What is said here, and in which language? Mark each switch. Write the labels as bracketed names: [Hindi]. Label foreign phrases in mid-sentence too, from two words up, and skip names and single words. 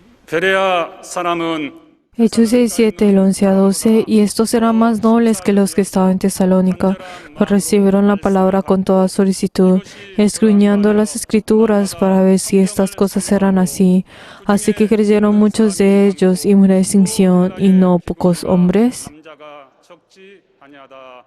[Korean] 베레아 사람은 [Spanish] Hechos 17, el 11 a 12, y estos eran más nobles que los que estaban en Tesalónica, pues recibieron la palabra con toda solicitud, escudriñando las escrituras para ver si estas cosas eran así. Así que creyeron muchos de ellos y mucha distinción, y no pocos hombres. [Korean] 남자가 적지 아니하다.